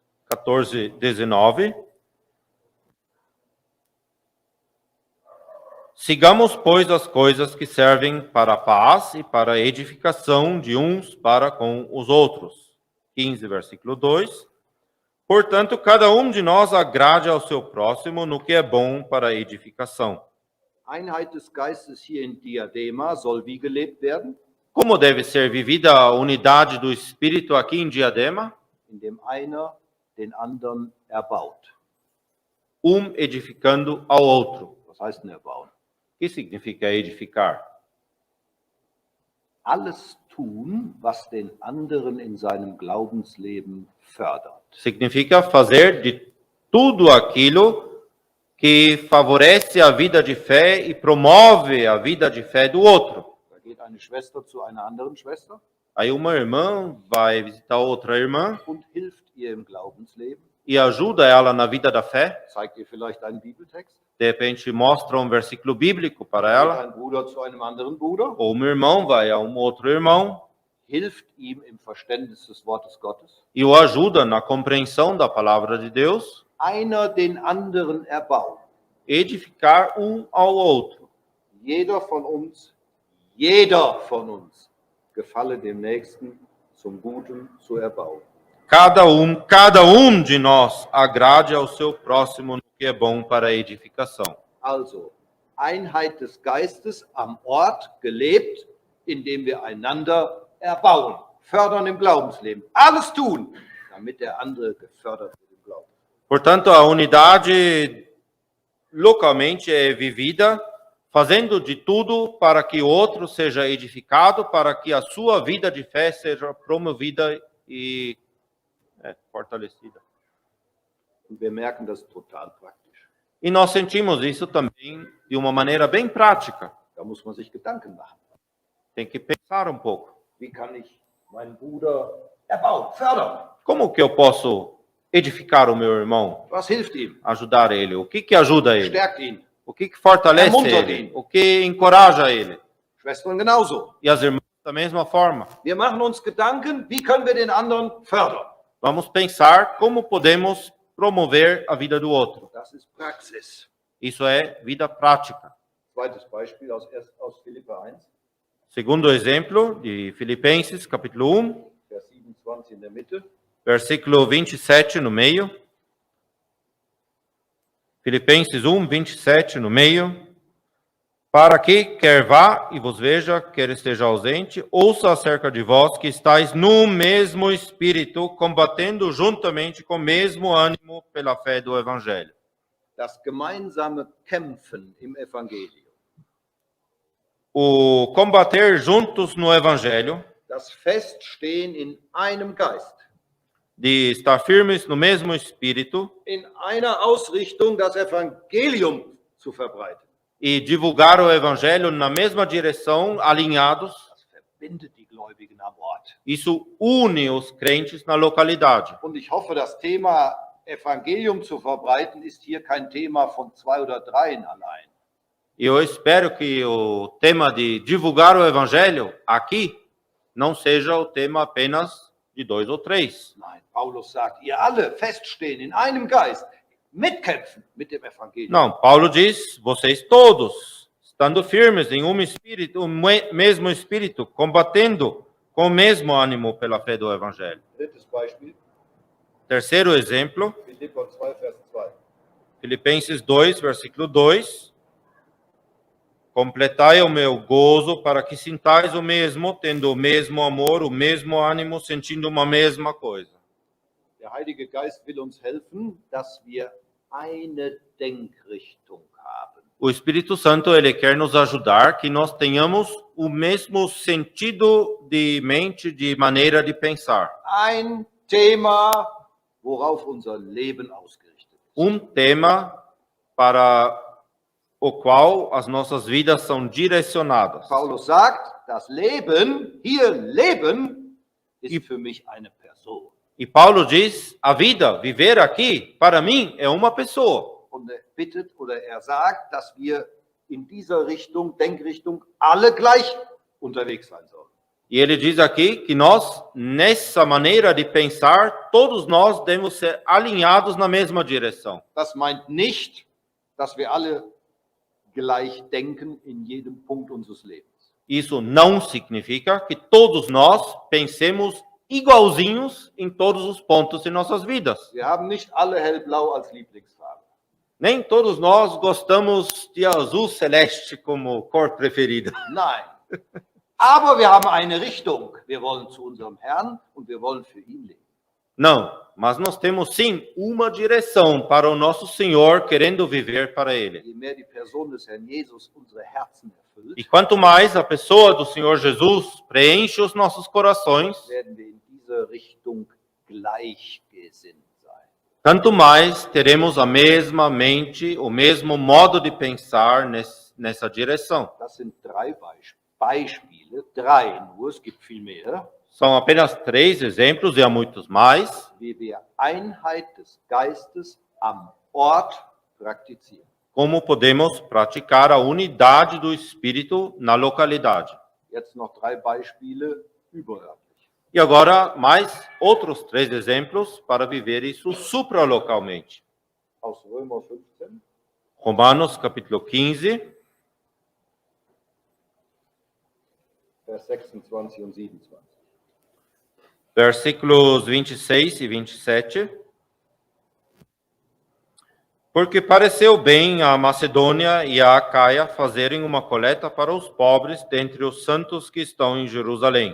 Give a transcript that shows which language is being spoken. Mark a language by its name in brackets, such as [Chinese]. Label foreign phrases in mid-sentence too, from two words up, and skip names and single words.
[Portuguese] 14, 19. Sigamos, pois, as coisas que servem para a paz e para a edificação de uns para com os outros. 15, versículo 2. Portanto, cada de nós agrade ao seu próximo no que é bom para a edificação. [German] Einheit des Geistes hier in Diadema soll wie gelebt werden? [Portuguese] Como deve ser vivida a unidade do Espírito aqui em Diadema? [German] Indem einer den anderen erbaut. [Portuguese] Edificando ao outro. [German] Was heißt denn erbauen? [Portuguese] O que significa edificar? [German] Alles tun, was den anderen in seinem Glaubensleben fördert. [Portuguese] Significa fazer de tudo aquilo que favorece a vida de fé e promove a vida de fé do outro. [German] Da geht eine Schwester zu einer anderen Schwester [Portuguese] Aí uma irmã vai visitar outra irmã [German] und hilft ihr im Glaubensleben, [Portuguese] e ajuda ela na vida da fé. [German] zeigt ihr vielleicht einen Bibeltext. [Portuguese] De repente mostra um versículo bíblico para [German] Geht [Portuguese] ela. [German] ein Bruder zu einem anderen Bruder, [Portuguese] Ou um irmão vai a um outro irmão [German] hilft ihm im Verständnis des Wortes Gottes. [Portuguese] e o ajuda na compreensão da palavra de Deus. [German] Einer den anderen erbaut. [Portuguese] Edificar ao outro. [German] Jeder von uns gefalle dem Nächsten zum Guten zu erbauen. [Portuguese] Cada de nós agrade ao seu próximo no que é bom para a edificação. [German] Also, Einheit des Geistes am Ort gelebt, indem wir einander erbauen, fördern im Glaubensleben. Alles tun, damit der andere gefördert wird im Glauben. [Portuguese] Portanto, a unidade localmente é vivida fazendo de tudo para que o outro seja edificado, para que a sua vida de fé seja promovida e fortalecida. [German] Und wir merken das total praktisch. [Portuguese] E nós sentimos isso também de uma maneira bem prática. [German] Da muss man sich Gedanken machen. [Portuguese] Tem que pensar um pouco. [German] Wie kann ich meinen Bruder erbauen, fördern? [Portuguese] Como que eu posso edificar o meu irmão? [German] Was hilft ihm? [Portuguese] Ajudar ele? O que ajuda ele? [German] Stärkt ihn. [Portuguese] O que fortalece [German] Ermuntert [Portuguese] ele? [German] ihn. [Portuguese] O que encoraja ele? [German] Schwestern genauso. [Portuguese] E as irmãs da mesma forma. [German] Wir machen uns Gedanken, wie können wir den anderen fördern? [Portuguese] Vamos pensar como podemos promover a vida do outro. [German] Das ist Praxis. [Portuguese] Isso é vida prática. [German] Zweites Beispiel aus Philipper 1, [Portuguese] Segundo exemplo, de Filipenses, capítulo 1, [German] Vers 27 in der Mitte. [Portuguese] versículo 27 no meio. Filipenses 1, 27 no meio. Para que, quer vá e vos veja, quer esteja ausente, ouça acerca de vós que estáis no mesmo espírito, combatendo juntamente com o mesmo ânimo pela fé do Evangelho. [German] Das gemeinsame Kämpfen im Evangelium. [Portuguese] O combater juntos no Evangelho, [German] Das Feststehen in einem Geist. [Portuguese] de estar firmes no mesmo espírito [German] In einer Ausrichtung, das Evangelium zu verbreiten. [Portuguese] e divulgar o Evangelho na mesma direção, alinhados. [German] Das verbindet die Gläubigen am Ort. [Portuguese] Isso une os crentes na localidade. [German] Und ich hoffe, das Thema Evangelium zu verbreiten ist hier kein Thema von 2 oder 3 allein. [Portuguese] E eu espero que o tema de divulgar o Evangelho aqui não seja o tema apenas de 2 ou 3. [German] Nein, Paulus sagt, ihr alle feststehen in einem Geist, mitkämpfen mit dem Evangelium. [Portuguese] Não, Paulo diz, vocês todos, estando firmes em espírito, mesmo espírito, combatendo com o mesmo ânimo pela fé do Evangelho. [German] Drittes Beispiel, [Portuguese] Terceiro exemplo, [German] Philipper 2, Vers 2. [Portuguese] Filipenses 2, versículo 2. Completai o meu gozo para que sintais o mesmo, tendo o mesmo amor, o mesmo ânimo, sentindo uma mesma coisa. [German] Der Heilige Geist will uns helfen, dass wir eine Denkrichtung haben. [Portuguese] O Espírito Santo, ele quer nos ajudar que nós tenhamos o mesmo sentido de mente, de maneira de pensar. [German] Ein Thema, worauf unser Leben ausgerichtet ist. [Portuguese] Tema para o qual as nossas vidas são direcionadas. [German] Paulus sagt, das Leben, hier Leben, ist für mich eine Person. [Portuguese] E Paulo diz, a vida, viver aqui, para mim, é uma pessoa. [German] Und er bittet oder er sagt, dass wir in dieser Richtung, Denkrichtung, alle gleich unterwegs sein sollen. [Portuguese] E ele diz aqui que nós, nessa maneira de pensar, todos nós devemos ser alinhados na mesma direção. [German] Das meint nicht, dass wir alle gleich denken in jedem Punkt unseres Lebens. [Portuguese] Isso não significa que todos nós pensemos igualzinhos em todos os pontos de nossas vidas. [German] Wir haben nicht alle hellblau als Lieblingsfarbe. [Portuguese] Nem todos nós gostamos de azul celeste como cor preferida. [German] Nein. Aber wir haben eine Richtung. Wir wollen zu unserem Herrn und wir wollen für ihn leben. [Portuguese] Não, mas nós temos sim uma direção para o nosso Senhor, querendo viver para Ele. [German] Je mehr die Person des Herrn Jesus unsere Herzen erfüllt, [Portuguese] E quanto mais a pessoa do Senhor Jesus preenche os nossos corações, [German] werden wir in dieser Richtung gleichgesinnt sein. [Portuguese] tanto mais teremos a mesma mente, o mesmo modo de pensar nessa direção. [German] Das sind drei Beispiele, drei nur, es gibt viel mehr, [Portuguese] São apenas 3 exemplos e há muitos mais, [German] wie wir Einheit des Geistes am Ort praktizieren. [Portuguese] como podemos praticar a unidade do Espírito na localidade. [German] Jetzt noch drei Beispiele überörtlich. [Portuguese] E agora, mais outros 3 exemplos para viver isso supralocalmente. [German] Aus Römer 15, [Portuguese] Romanos, capítulo 15, [German] Vers 26 und 27. [Portuguese] versículos 26 e 27. Porque pareceu bem a Macedônia e a Acaia fazerem uma coleta para os pobres dentre os santos que estão em Jerusalém.